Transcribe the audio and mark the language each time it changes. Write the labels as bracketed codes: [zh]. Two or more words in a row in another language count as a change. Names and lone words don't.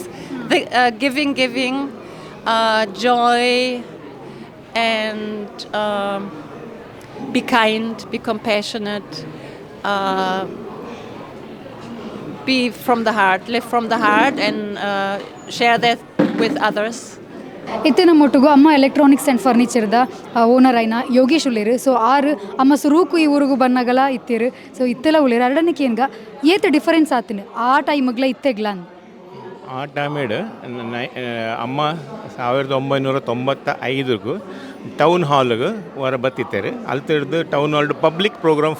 [en] The, giving, joy, and be kind, be compassionate, be from the heart, live from the heart, and share that with others. [tcy] ಇತ್ತಿನ ಮೊಟ್ಟುಗು ಅಮ್ಮ ಎಲೆಕ್ಟ್ರಾನಿಕ್ಸ್ ಆ್ಯಂಡ್ ಫರ್ನಿಚರ್ದ ಓನರ್ ಐನ ಯೋಗೇಶ್ ಉಳ್ಳೇರು ಸೊ ಆರು ಅಮ್ಮ ಸುರೂಕು ಈ ಊರಿಗೂ ಬನ್ನಗಲ ಇತ್ತಿರು ಸೊ ಇತ್ತೆಲ್ಲ ಉಳ್ಳೇರು ಎರಡನೇಗೆ ಏನ್ಗ ಏತ್ ಡಿಫರೆನ್ಸ್ ಆತೀನಿ ಆ ಟೈಮ್ಗ್ಲ ಇತ್ತೆಗ್ಲ ಅಂದ್ ಆ ಟೈಮೇಡು ಅಮ್ಮ 1995 ಟೌನ್ ಹಾಲ್ಗೆ ಹೊರ ಬತ್ತಿತ್ತೇರು ಅಲ್ಲಿ ತಿಳ್ದು ಟೌನ್ ಹಾಲ್ಡ್ [en] public program